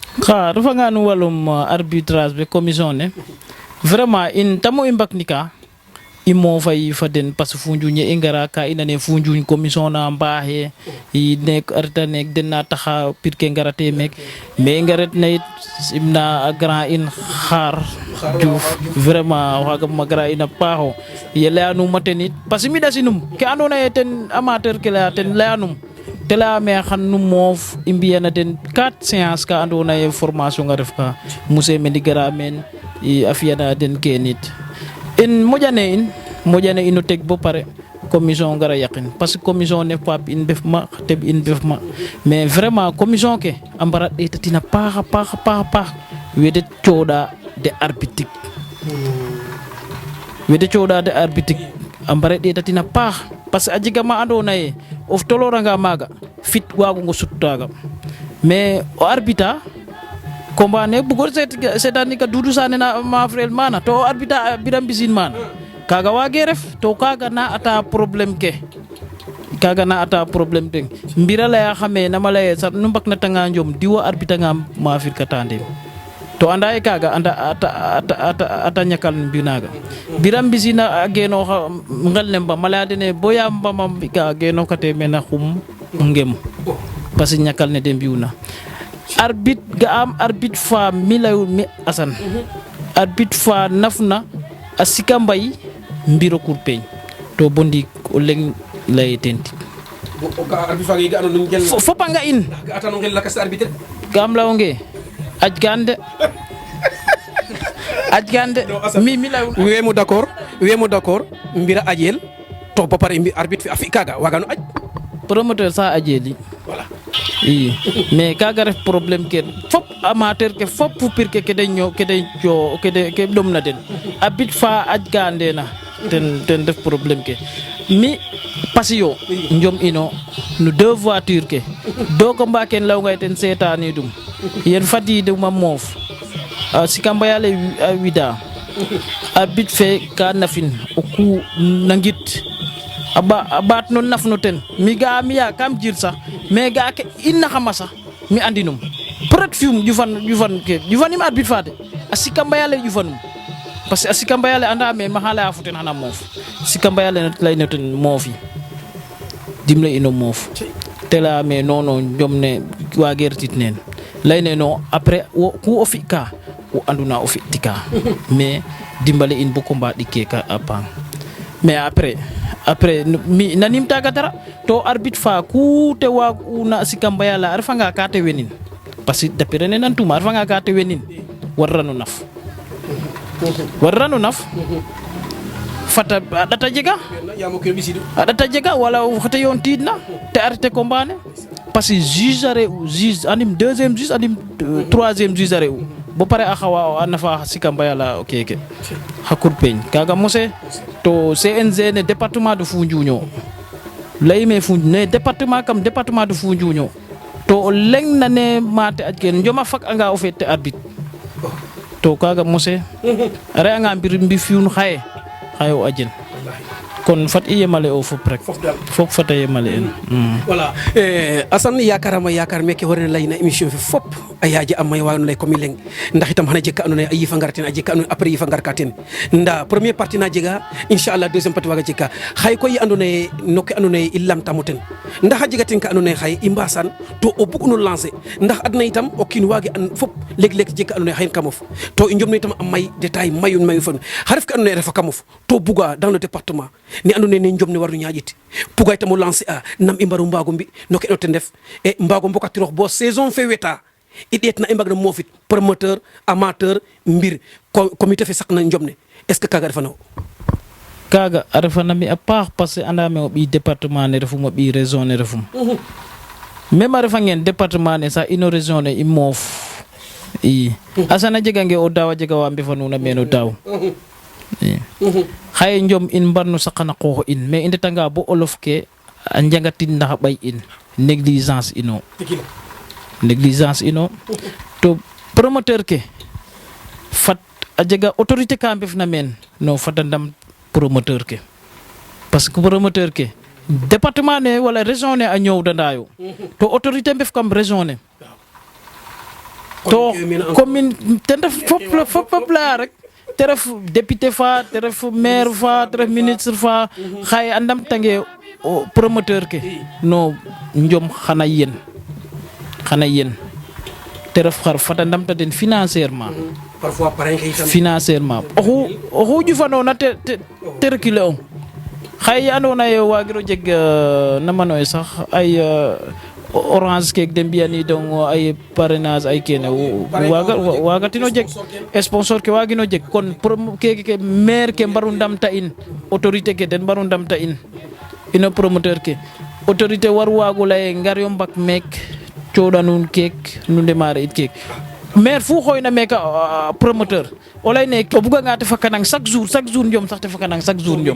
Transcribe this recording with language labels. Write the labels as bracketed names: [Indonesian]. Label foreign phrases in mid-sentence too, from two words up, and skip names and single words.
[Serer] ka refa nga no walum arbitrage be commission ne vraiment in tamo imbaknika imo fay faden [French] parce que [Serer] funjuñ e ngara ka inane funjuñ commission na mbahe i nek arta nek den na taxa pirke ngarate mek mais ngaret na it imna grand in xaar Diouf vraiment waga magra ina paho yele anu matenit [French] parce que [Serer] mi dasinum ke andona ten amateur ke la ten layanum tela me xan nu moof i mbiyana den 4 séances ka andona ye formation nga ref ka monsieur Mendy gara men i a fiyana den ke nit in mojane ino teg bo pare commission ngara yaqin [French] parce que [Serer] commission ne pap in bef ma teb in bef ma [French] mais vraiment commission [Serer] ke ambara etatina paax wede coda de arbitre ambare etatina paax [French] parce que [Serer] a jega ma andona ye of toloranga maga fit wagu ngo suttaga mais o [French] arbitre combat [Serer] ne bugor setani ka Doudou Sané na ma frère mana to arbitre Biram Mbissine mana kaga wage ref to kaga na ata problème ke mbira la ya xame na mala sa nu mbak na tanga njom diwo arbitre nga ma fir katande to anda e kaga anda ata nyakal binaga Biram Mbissine ageno ngal nemba mala dene boya mbam ka geno kate mena xum ngem [French] parce que [Serer] nyakal ne dem biuna arbitre ga am arbitre fa milaw mi asan arbitre fa nafna asika mbay mbiro kurpeñ to bondi o leng lay tenti arbitre fa ga ando ngel fopanga in ga atano ngel lakas arbitre gam lawonge ajgande mi milaw wemo d'accord mbira ajel to ba pare arbitre fi afi kaga wagano aj promoteur sa ajeli voilà i mais kaga ref problème ke fop amateur ke fop pir ke ke dom na den abit fa ajgande na ten def problème ke mi pasio njom ino no [French] deux voitures [Serer] ke do ko mbaken law ngay ten setani dum yen fadi de ma moof sikamba yale wida abit fe ka nafin o ku nangit abat non nafno ten mi ga mi ya kam jir sax mais ga ke inna xama sax mi andinum peut fium jufan im arbitre fate asikamba yale jufanum [French] parce que [Serer] asikamba yale anda me mahala afuten hana moof sikamba yale lay neten moofi dimle ino moof tela me nono jomne wa gertit nen lay ne no après ku ofika o anduna ofitika mais dimbale in bu combat dikke ka apang [French] mais après [Serer] mi nanim taga dara to arbitre fa ku te wa una sikamba yala arfa nga ka te wenin [French] parce que [Serer] dapire ne nan tuma arfa nga ka te wenin warranu naf fata data jega wala fata yon tidna te [French] arrêté combat [Serer] ne [French] parce que juge [Serer] anim [French] deuxième juge [Serer] anim [French] troisième juge [Serer] are bo pare a xawa nafa sikamba yala okeke hakur peñ kaga mose to CNG ne [French] département de Foundiougne [Serer] layme Foundiougne ne [French] département de Foundiougne [Serer] to leng na ne mate ajken njoma fak anga o fete arbitre to kaga mose are anga mbi fiun xaye o ajel kon fat i yemale o fop rek fop fata yemale en voilà Assane yakarama yakar meke horene layna émission fi fop a yaaji amma wawno lay komi leng ndax itam xana jekka andona a yifa ngarten a jekka andona après yifa ngarka ten nda [French] premier partie [Serer] na jega inchallah [French] deuxième partie [Serer] waga jekka xay koy andona noke andona i lamtamo ten ndax a jega ten ka andona xay i mbasan to o bug no lancer ndax adna itam o kiin wage an fop leg jekka andona xayn kamof to i njomno itam a may détail mayu fon xaref ka andona refa kamof to buga [French] dans le département [Serer] ni andona ne njomne waru ñaƴit puga itam o lancer a nam i mbaru mbago mbi no ke no ten def e mbago mbokatirox bo saison fe weta i ɗeetna i mbagna moofit promoteur amateur mbir comité fe saqna njomne [French] est ce que [Serer] kaga refano kaga a refanami a paax [French] parce que [Serer] andame o ɓiy département ne refum o ɓiy région ne refum même a refangen département ne sa ino région ne i moof i asana jegange o daaw a jega wa mbefanuna meen o daaw xaye njom in mbarno saqana qoox in mais i ndetanga bo olof ke a njangatin ndax a ɓay in négligence ino to promoteur ke fat a jega autorité ka mbefna meen no fata ndam promoteur ke [French] parce que [Serer] promoteur ke département ne wala région ne a ñoowdandayo to autorité mbef kam région ne to commune ten ref fop la rek te ref député fa te ref maire fa te ref ministre fa xaye a ndamtange promoteur ke no njom xana yen te ref xar fata ndamta den financièrement parfois parrain ke itam financièrement oxu ƴufanoona te reculer ong xaye andoona yee waagiro jeg namano ye sax ay orange keek de mbi'aniidong ay parrainage ay kene waagatino jeg sponsor ke waagino jeg kon keke maire ke mbaru ndamta in autorité ke den mbaru ndamta in ino promoteur ke autorité war waago lay ngar yo mbak meek cooɗa nuun keek nu ndemaare it keek maire fu xooyna meeka promoteur o layne o buganga te fakanang [French] chaque jour [Serer] njom sax te fakanang [French] chaque jour [Serer] njom